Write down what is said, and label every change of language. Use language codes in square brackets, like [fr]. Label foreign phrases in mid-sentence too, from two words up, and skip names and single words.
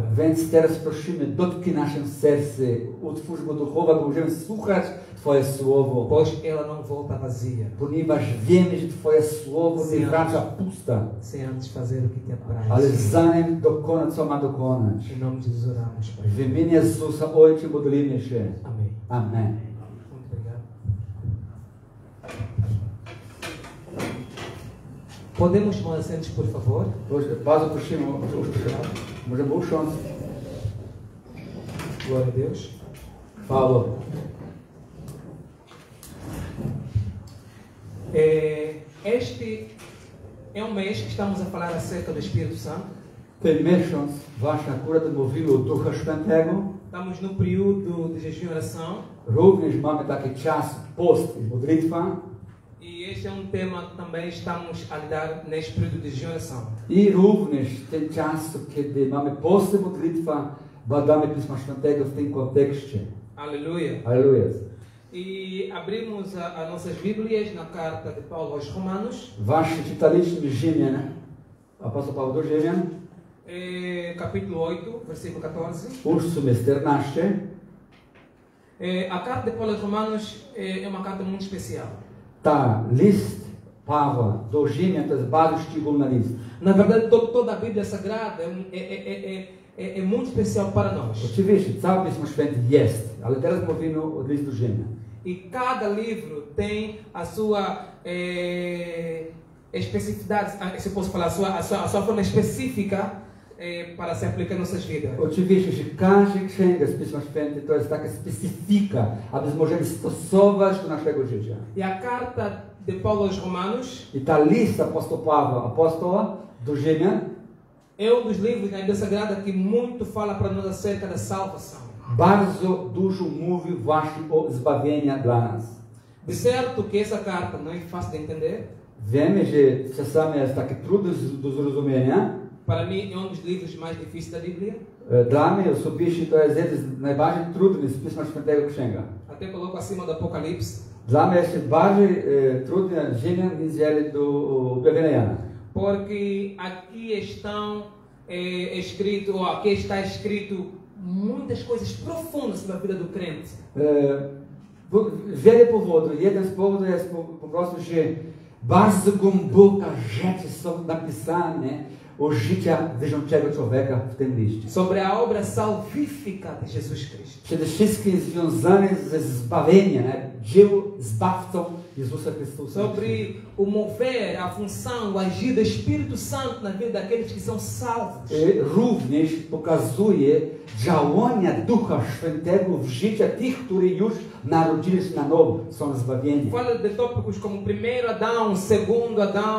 [pl] Więc teraz prosimy, dotknij nasze serce, utwórz go duchowo, bo możemy słuchać Twoje Słowo. [pt] Pois ela não volta vazia. [pl] Ponieważ wiemy, że Twoje Słowo nie wraca pusta. [pt] Sem antes fazer o que Te apraz. [pl] Ale zanim dokona, co ma dokonać. [pt] Em nome de Jesus oramos, Pai. [pl] W imieniu Jezusa, Ojcze, modlimy się. [pt] Amém. [pl] Amen. [pt] Muito obrigado. Podemos tomar assentos, por favor? [pl] Bardzo prosimy, możemy usiąść. [pt] Glória a Deus. [pl] Chwała. [pt] Este É um mês que estamos a falar acerca do Espírito Santo. [pl] Ten miesiąc właśnie akurat mówimy o Ducha Świętego. [pt] Estamos no período de jejum e oração. [pl] Również mamy taki czas post i modlitwa. [pt] E este é um tema que também estamos a lidar neste período de jejum e oração. [pl] I również ten czas, kiedy mamy post i modlitwa, badamy Pisma Świętego w tym kontekście. [pt] Aleluia. [pl] Aleluja. [pt] E abrimos as nossas Bíblias na carta de Paulo aos Romanos, [pl] Właśnie czytaliśmy Rzymian, apostoł Paweł do Rzymian, [pt] capítulo 8, versículo 14. [pl] 8:14. [pt] A carta de Paulo aos Romanos é uma carta muito especial. [pl] Ta list Pawła do Rzymian to jest bardzo szczególny list. [pt] Na verdade, toda a Bíblia Sagrada é muito especial para nós. [pl] Oczywiście, cały Pismo Święte jest, ale teraz mówimy o listu do Rzymian. [pt] E cada livro tem a sua especificidade, se eu posso falar, a sua forma específica para se aplicar em nossas vidas. [pl] Oczywiście, że każda księga z Pisma Święte to jest taka specyfika, aby możemy stosować do naszego życia. [pt] E a carta de Paulo aos Romanos [pl] I ta list apostoła Pawła, apostoła do Rzymian, [pt] é dos livros na Bíblia Sagrada que muito fala para nós acerca da salvação. [pl] bardzo dużo mówi właśnie o zbawieniu dla nas. [pt] De certo que essa carta não é fácil de entender. [pl] Wiemy, że czasami jest takie trudne do zrozumienia. [pt] Para mim é dos livros mais difíceis da Bíblia. [pl] Dla mnie osobiście to jest jeden z najbardziej trudnych z Pisma Świętego księga. [pt] Até coloco acima do Apocalipse. [pl] Dla mnie jest bardziej trudne Rzymian niż do objawienia Jana. [pt] Porque aqui estão escrito, ou aqui está escrito muitas coisas profundas sobre a vida do crente. [pl] Wiele powodów. Jeden z powodów jest po prostu, że bardzo głębokie rzeczy są napisane o życiu wierzącego człowieka w tym liście. [pt] Sobre a obra salvífica de Jesus Cristo. [pl] Przede wszystkim związane ze zbawieniem, dzieło zbawcą Jezusa Chrystusa. [pt] Sobre o mover, a função, o agir do Espírito Santo na vida daqueles que são salvos. [pl] Również pokazuje działania Ducha Świętego w życiu tych, którzy już narodzili się na nowo, są zbawieni. [pt] Fala de tópicos como primeiro Adão, segundo Adão.